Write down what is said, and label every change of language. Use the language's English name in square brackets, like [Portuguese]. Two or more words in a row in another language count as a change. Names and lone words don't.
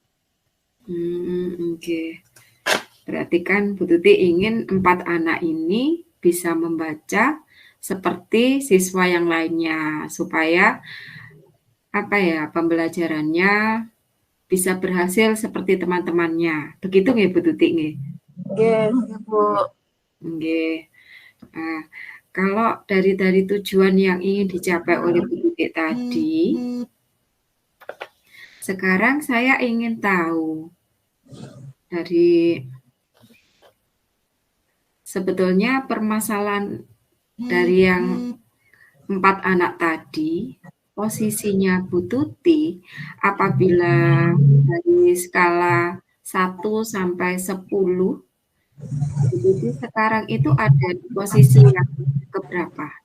[Indonesian] Oke. Berarti kan Bu Tuti ingin 4 anak ini bisa membaca seperti siswa yang lainnya supaya apa ya, pembelajarannya bisa berhasil seperti teman-temannya. Begitu nggih Bu Tuti nggih? [Javanese] Nggih, Bu. Nggih. [Indonesian] Nah, kalau dari tujuan yang ingin dicapai oleh Bu Tuti tadi, sekarang saya ingin tahu dari sebetulnya permasalahan dari yang 4 anak tadi, posisinya Bu Tuti apabila dari skala 1 sampai 10, Bu Tuti sekarang itu ada di posisi yang keberapa?